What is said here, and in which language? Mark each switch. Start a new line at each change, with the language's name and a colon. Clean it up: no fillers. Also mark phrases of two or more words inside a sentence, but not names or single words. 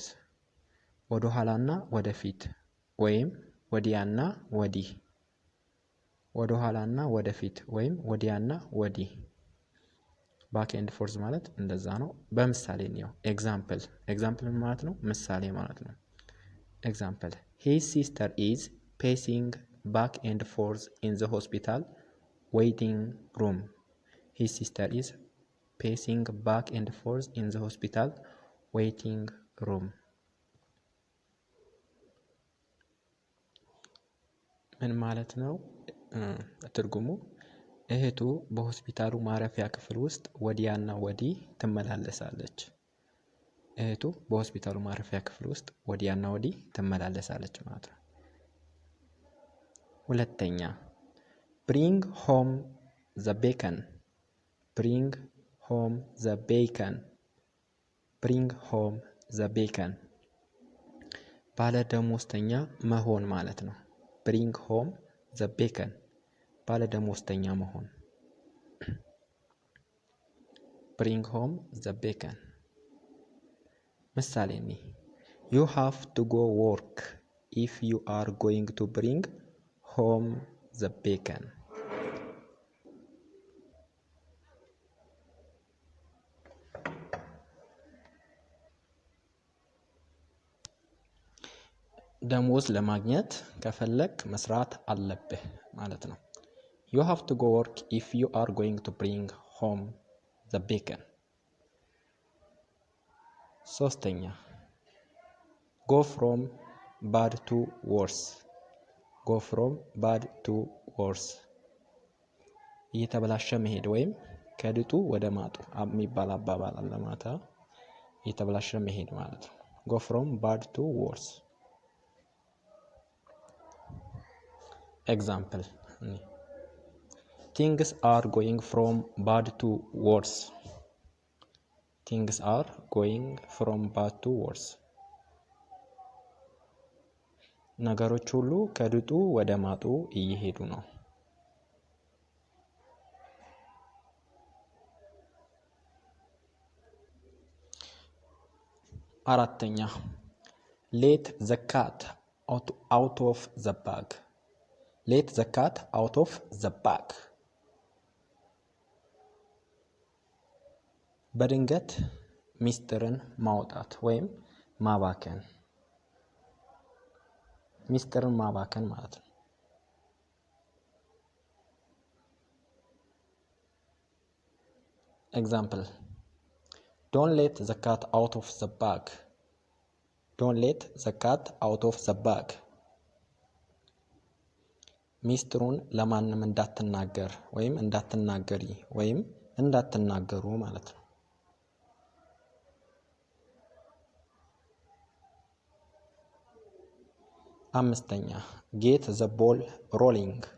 Amharic: ወደ ኋላና ወደፊት ወይም ወዲያና ወዲህ። ወደ ኋላና ወደፊት ወይም ወዲያና ወዲህ።
English: back and forth
Amharic: ማለት እንደዛ ነው። በምሳሌ ነው። ኤግዛምፕል ማለት ነው ምሳሌ ማለት ነው። ኤግዛምፕል
English: his sister is pacing back and forth in the hospital waiting room. His sister is pacing back and forth in the hospital waiting room.
Amharic: ምን ማለት ነው? ትርጉሙ እህቱ በሆስፒታሉ ማረፊያ ክፍል ውስጥ ወዲያና ወዲህ ትመላለሳለች። እህቱ በሆስፒታሉ ማረፊያ ክፍል ውስጥ ወዲያና ወዲህ ትመላለሳለች ማለት ነው። ሁለተኛ
English: bring home the bacon. bring home the bacon. bring home the bacon
Amharic: ባለ ደሞዝተኛ መሆን ማለት ነው።
English: bring home the bacon
Amharic: ባለ ደሞዝተኛ መሆን።
English: bring home the bacon
Amharic: ምሳሌ ነው።
English: you have to go work if you are going to bring home the bacon.
Amharic: ደሞዝ ለማግኘት ከፈለክ መስራት አለብህ ማለት ነው።
English: you have to go work if you are going to bring home the bacon. ሶስተኛ go from bad to worse. go from bad to worse
Amharic: እየተበላሸ መሄድ ወይም ከድጡ ወደ ማጡ የሚባል አባባል አለ ማለት ነው። እየተበላሸ መሄድ ማለት ነው።
English: go from bad to worse. Example things are going from bad to worse. things are going from bad to worse
Amharic: ነገሮች ሁሉ ከድጡ ወደ ማጡ እየሄዱ ነው። አራተኛ
English: let the cat out of the bag. let the cat out of the bag
Amharic: በድንገት ሚስጥርን ማውጣት ወይም ማባከን። ሚስጥርን ማባከን ማለት ነው።
English: Example don't let the cat out of the bag. don't let the cat out of the bag
Amharic: ሚስጥሩን ለማንም እንዳትናገር ወይም እንዳትናገሪ ወይም እንዳትናገሩ ማለት ነው። አምስተኛ
English: get the ball rolling.